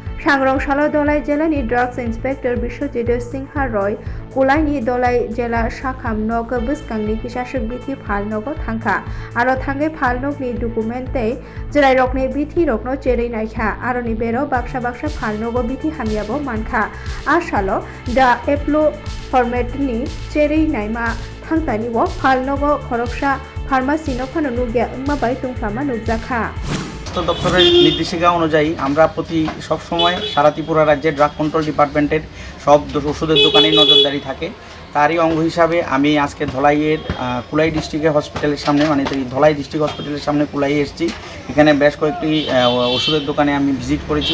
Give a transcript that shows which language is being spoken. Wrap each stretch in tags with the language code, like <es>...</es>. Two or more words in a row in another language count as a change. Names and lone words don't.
<trp>सांग्रंशाला दलाई जिलानि</trp> <en>drugs inspector</en> <trp>बिश्वजित सिंहा रय कुलाइनि दलाई जिला शाखाम नग बसकांनि किसासक बिथि फालनग थांखा आरो थांगे फालनगनि डकुमेन्टे जेराय रकनि बिथि रकनो चेरै नायखा आरो नि बेरो बाक्सा बाक्सा फालनग बिथि हामियाबो मानखा आसालो दा एप्लो फर्मेटनि चेरै नायमा थांतानि व फालनग खरकसा फार्मासि न फानो नुगिया माबाय तुंफ्लामा नुजाखा</trp> <bn>স্বাস্থ্য দপ্তরের নির্দেশিকা অনুযায়ী আমরা প্রতি সব সময় সারা ত্রিপুরা রাজ্যের</bn> <en>drug control department</en> <bn>সব ওষুধের দোকানে নজরদারি থাকে। তারই অঙ্গ হিসাবে আমি আজকে ধলাইয়ের কুলাই</bn> <en>district hospital</en> <bn>সামনে মানে ধলাই</bn> <en>district hospital</en> <bn>সামনে কুলাই এসেছি। এখানে বেশ কয়েকটি ওষুধের দোকানে আমি ভিজিট করেছি।</bn>